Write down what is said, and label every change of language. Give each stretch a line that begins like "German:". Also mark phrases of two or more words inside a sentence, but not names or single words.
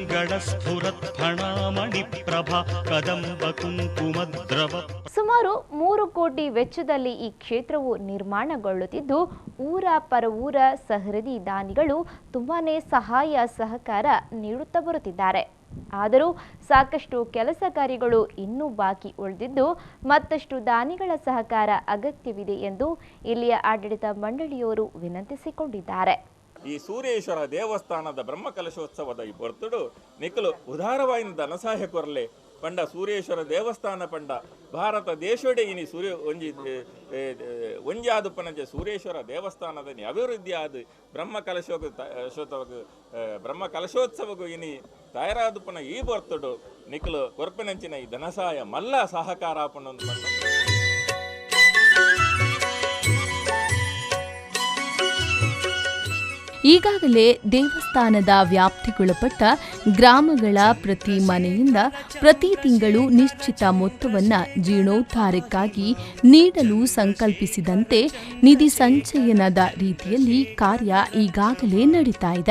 Kannada: ಸುಮಾರು 3 ಕೋಟಿ ವೆಚ್ಚದಲ್ಲಿ ಈ ಕ್ಷೇತ್ರವು ನಿರ್ಮಾಣಗೊಳ್ಳುತ್ತಿದ್ದು ಊರ ಪರವೂರ ಸಹೃದಯಿ ದಾನಿಗಳು ತುಂಬಾನೇ ಸಹಾಯ ಸಹಕಾರ ನೀಡುತ್ತಾ ಬರುತ್ತಿದ್ದಾರೆ. ಆದರೂ ಸಾಕಷ್ಟು ಕೆಲಸ ಕಾರ್ಯಗಳು ಇನ್ನೂ ಬಾಕಿ ಉಳಿದಿದ್ದು ಮತ್ತಷ್ಟು ದಾನಿಗಳ ಸಹಕಾರ ಅಗತ್ಯವಿದೆ ಎಂದು ಇಲ್ಲಿಯ ಆಡಳಿತ ಮಂಡಳಿಯವರು ವಿನಂತಿಸಿಕೊಂಡಿದ್ದಾರೆ.
Tulu: ಈ ಸೂರ್ಯೇಶ್ವರ ದೇವಸ್ಥಾನದ ಬ್ರಹ್ಮಕಲಶೋತ್ಸವದ ಈ ಬರ್ತಡು ನಿಖಲು ಉದಾರವಾಯಿನ ಧನಸಹಾಯ ಕೊರಲೆ ಪಂಡ ಸೂರ್ಯೇಶ್ವರ ದೇವಸ್ಥಾನ ಪಂಡ ಭಾರತ ದೇಶೋಡೆ ಇನಿ ಸೂರ್ಯ ಒಂಜಿ ಆದುಪ್ಪನಂಚ ಸೂರ್ಯೇಶ್ವರ ದೇವಸ್ಥಾನದ ಅಭಿವೃದ್ಧಿ ಆದ ಬ್ರಹ್ಮಕಲಶೋತ್ಸವಗೂ ಇನಿ ತಯಾರಾದುಪ್ಪನ ಈ ಬರ್ತಡು ನಿಖಲು ಕೊರ್ಪೆನಂಚಿನ ಈ ಧನಸಹಾಯ ಮಲ್ಲ ಸಹಕಾರ ಪಂಡೊಂದು ಬಂದ.
Kannada: ಈಗಾಗಲೇ ದೇವಸ್ಥಾನದ ವ್ಯಾಪ್ತಿಗೊಳಪಟ್ಟ ಗ್ರಾಮಗಳ ಪ್ರತಿ ಮನೆಯಿಂದ ಪ್ರತಿ ತಿಂಗಳು ನಿಶ್ಚಿತ ಮೊತ್ತವನ್ನು ಜೀರ್ಣೋದ್ಧಾರಕ್ಕಾಗಿ ನೀಡಲು ಸಂಕಲ್ಪಿಸಿದಂತೆ ನಿಧಿ ಸಂಚಯನದ ರೀತಿಯಲ್ಲಿ ಕಾರ್ಯ ಈಗಾಗಲೇ ನಡೀತಾ ಇದೆ.